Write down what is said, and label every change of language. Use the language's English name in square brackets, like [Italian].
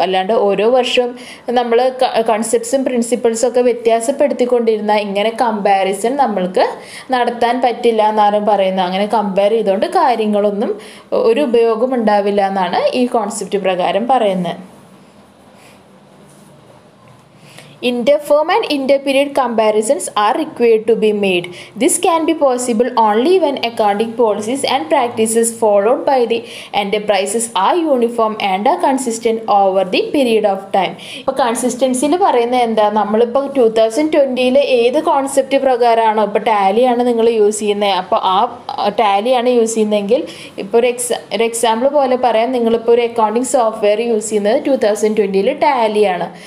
[Malayalam] അല്ലാണ്ട് ഓരോ വർഷം നമ്മൾ കൺസെപ്റ്റ്സും പ്രിൻസിപ്പിൾസും ഒക്കെ വ്യത്യാസപ്പെടുത്തിക്കൊണ്ടിരുന്ന ഇങ്ങനെ കമ്പാരിസൺ നമ്മൾക്ക് നടത്താൻ പറ്റില്ല എന്നാണ് പറയുന്നത്. അങ്ങനെ കമ്പയർ ചെയ്തുകൊണ്ട് കാര്യങ്ങളൊന്നും ഒരു ഉപയോഗം ഉണ്ടാവില്ല എന്നാണ് ഈ കോൺസെപ്റ്റ് പ്രകാരം പറയുന്നത്. [English] Interfirm and interperiod comparisons are required to be made. This can be possible only when accounting policies and practices followed by the enterprises are uniform and are consistent over the period of time. [Malayalam] ഇപ്പോൾ കൺസിസ്റ്റൻസിയിൽ പറയുന്നത് എന്താ, നമ്മളിപ്പോൾ 2020 ഏത് concept പ്രകാരമാണോ ഇപ്പോൾ ടാലിയാണ് നിങ്ങൾ use ചെയ്യുന്നത്, അപ്പോൾ ആ ടാലിയാണ് യൂസ് ചെയ്യുന്നതെങ്കിൽ ഇപ്പോൾ ഒരു എക്സാമ്പിൾ പോലെ പറയാം, നിങ്ങളിപ്പോൾ ഒരു അക്കൗണ്ടിങ് സോഫ്റ്റ്വെയർ യൂസ് ചെയ്യുന്നത് 2020 ടാലിയാണ്.